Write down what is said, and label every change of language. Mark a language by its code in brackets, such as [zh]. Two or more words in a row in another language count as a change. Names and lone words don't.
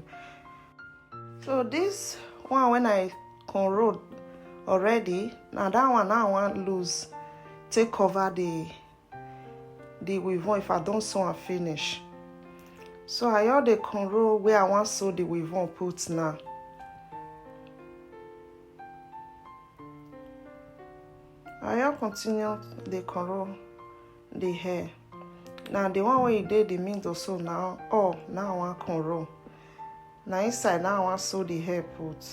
[pcm] So this one when I cornrow already, na that one now I wan lose take cover the weave on if I don sew am finish. So I all dey cornrow where I wan sew the weave on put now. I will continue the cornrow the hair. Now the one where you did the middle so now now I want cornrow. Now inside now I want sew the hair put.